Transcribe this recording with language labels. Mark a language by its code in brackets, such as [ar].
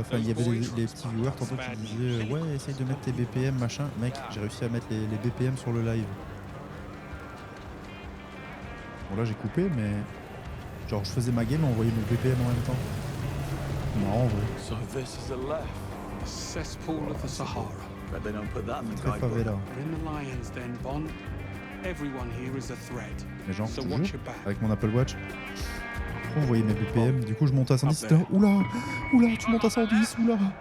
[fr] Enfin, il y avait les petits viewers tantôt qui disaient ouais, essaye de mettre tes BPM, machin. Mec, j'ai réussi à mettre les BPM sur le live. Bon, là j'ai coupé, mais. Genre, je faisais ma game et on voyait mes BPM en même temps. Non, en vrai. [en] So this is a left. The cesspool of the Sahara. But they don't put that in the [fr] Très favela. [en] In the lion's den, Bond. Everyone here is a threat. [fr] Mais genre, [en] So [fr] toujours, [en] watch your back. [fr] avec mon Apple Watch. On voyait mes BPM, du coup je monte à 110, c'était oula, oula, tu montes à 110, oula.